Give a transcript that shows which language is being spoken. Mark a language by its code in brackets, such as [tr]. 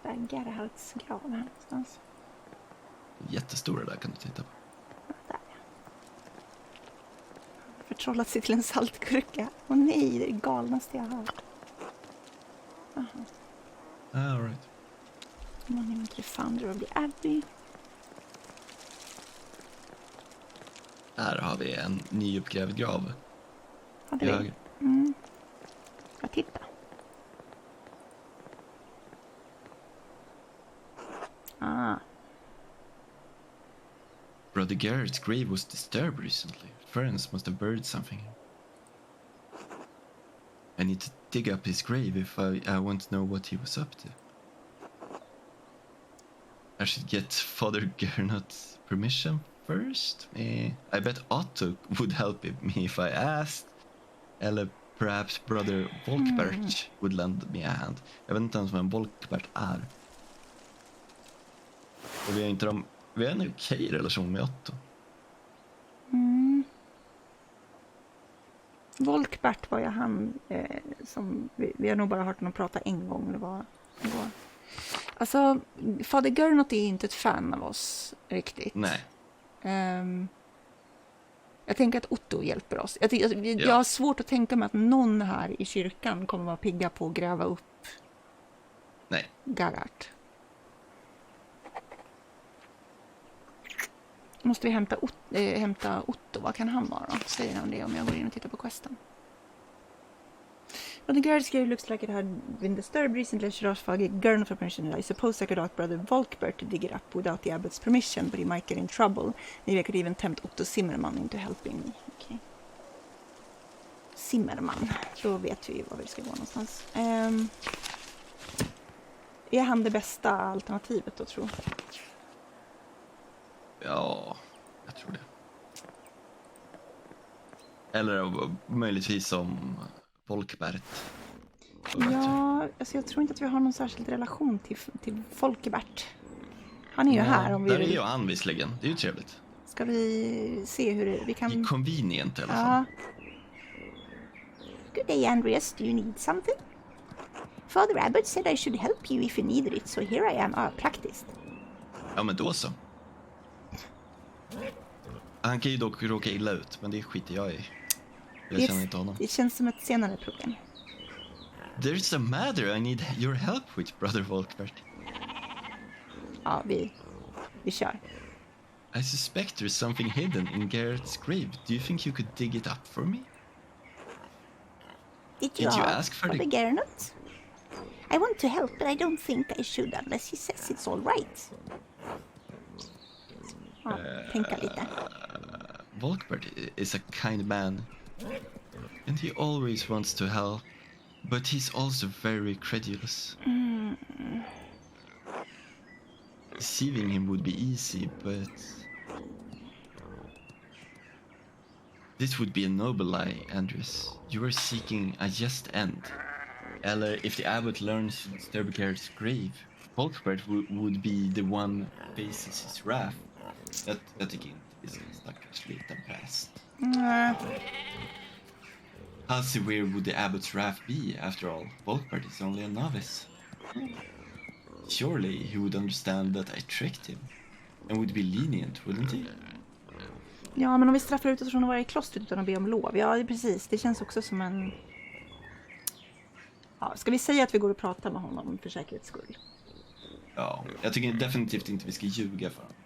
[sv] Gerhards grav här någonstans. Jättestora där kan du titta på. Där. Förtrollat sig till en saltgurka. Åh nej, det är det galnaste jag har hört. [en] All right. Monument to the founder of the Abbey. [sv] Här har vi en nyuppgrävd grav. Hade vi? Jag tittar. [en] Brother Garrett's grave was disturbed recently. Ferens must have buried something. I need to dig up his grave if I want to know what he was up to. I should get Father Gernot's permission first. I bet Otto would help me if I asked. [sv] Eller [en] perhaps Brother Volkbert would lend me a hand. [sv] Jag vet inte ens vad en Volkbert är. Och vi har en okej relation med Otto. Volkbert var ju han som vi har nog bara hört honom prata en gång. Det var. Alltså, Fader Gernot är inte ett fan av oss riktigt. Nej. Jag tänker att Otto hjälper oss. Jag har svårt att tänka mig att någon här i kyrkan kommer vara pigga på att gräva upp Garrart. Måste vi hämta Otto? Vad kan han vara då? Säger han det om jag går in och tittar på questen. [en] But the guard's grave looks like it had been disturbed recently. Should ask Father Gernot for permission. I suppose I could ask Brother Volkbert to dig it up without the abbot's permission, but he might get in trouble. Maybe I could even tempt Otto Zimmerman into helping me. Okay. Zimmerman. [sv] Då vet vi ju var vi ska gå någonstans. Är han det bästa alternativet då, tror jag? Ja, jag tror det. Eller möjligtvis som Volkbert. Ja, alltså jag tror inte att vi har någon särskild relation till Volkbert. Han är ju här om vi där vill. är ju han visserligen. Det är ju trevligt. Ska vi se hur vi kan... [en] Convenient [sv] i alla fall. [en] Good day, Andreas. Do you need something? Father Abbott said I should help you if you needed it, so here I am, practiced. [sv] Ja, men då så. Han kan ju dock råka illa ut, men det skiter jag i. Jag känner inte honom. Det känns som ett senare problem. [en] There's a matter I need your help with, Brother Volkbert. [sv] Ja, vi kör. [en] I suspect there's something hidden in Garrett's grave. Do you think you could dig it up for me? Did you ask for the Gernot? I want to help, but I don't think I should unless he says it's all right. [sv] Ja, tänka lite. [en] Volkbert is a kind man, and he always wants to help, but he's also very credulous. Deceiving him would be easy, but this would be a noble lie, Andreas. You are seeking a just end. [sv] Eller [en] if the abbot learns Sterbegaard's grave, Volkbert would be the one who faces his wrath. [sv] Jag tycker inte det är en stackars liten präst. [en] How severe would the abbot's wrath be, after all? Volkbert is only a novice. Surely he would understand that I tricked him, and would be lenient, wouldn't he? [sv] Ja, men om vi straffar ut oss från att vara i klostret utan att be om lov. Ja, precis. Det känns också som en... Ja, ska vi säga att vi går och pratar med honom för säkerhets skull? Ja, jag tycker definitivt inte vi ska ljuga för honom.